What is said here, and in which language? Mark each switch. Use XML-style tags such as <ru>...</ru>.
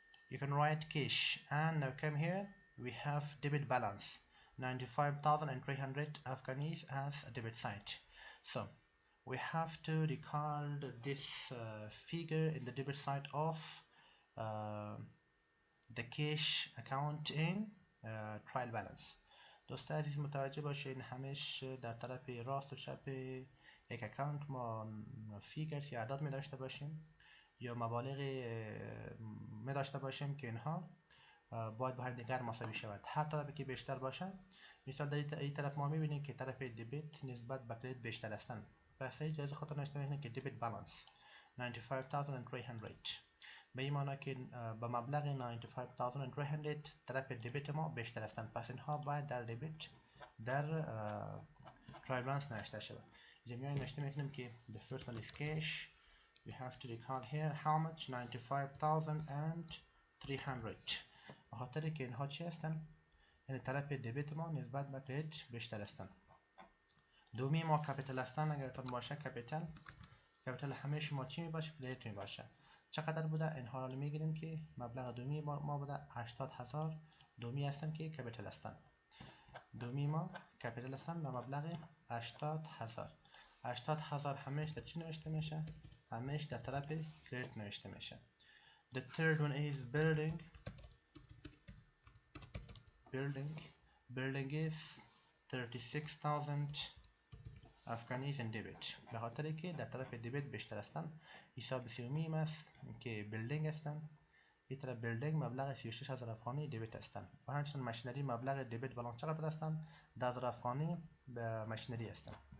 <en>You can write cash, and now come here, we have debit balance 95,300 Afghanis as a debit side. So we have to record this figure in the debit side of the cash account in trial balance.</en> <fa>دوست عزیز متوجه باشین همش در طرف راست و چپ یک اکانت ما فیگرز یا اعداد می داشته باشیم یا مبالغ می داشته باشیم که اینها باید با هم دیگر مساوی شود. هر طرفی که بیشتر باشه، مثال در این طرف ما میبینیم که طرف دبیت نسبت به کردیت بیشتر هستند. پس اجازه خاطر نشته میکنه که دبیت بالانس 95,300 به این معنی که به مبلغ 95,300 طرف دبیت ما بیشتر هستند. پس اینها باید در دبیت در ترایل بالانس نوشته شود. جمعی نوشته میکنیم که</fa> <en>the first one is cash. We have to record here how much</en> <fa>95,300 به خاطر که اینها چی هستن؟ یعنی طرف دبیت ما نسبت به کردیت بیشتر هستن. دومی ما کپیتال هستن. اگر تون باشه کپیتال همیشه ما چی می باشه؟ کردیت می باشه. چقدر بوده؟ اینها رو میگیریم که مبلغ دومی ما بوده 80,000 دومی هستن که کپیتال هستن. دومی ما کپیتال هستن به مبلغ 80,000. 80,000 همیشه در چی نوشته میشه؟ همیشه در طرف کردیت نوشته میشه.</fa> <en>The third one is building. Building is 36,000 Afghanis in debit.</en> <fa>به خاطر که در طرف دبیت بیشتر هستن. حساب سومی است که بیلدینگ هستن. این طرف بیلدینگ مبلغ 36,000 افغانی دبیت هستن. و همچنین ماشینری مبلغ دبیت بالانس چقدر هستن؟ 10,000 افغانی به ماشینری هستن.</fa>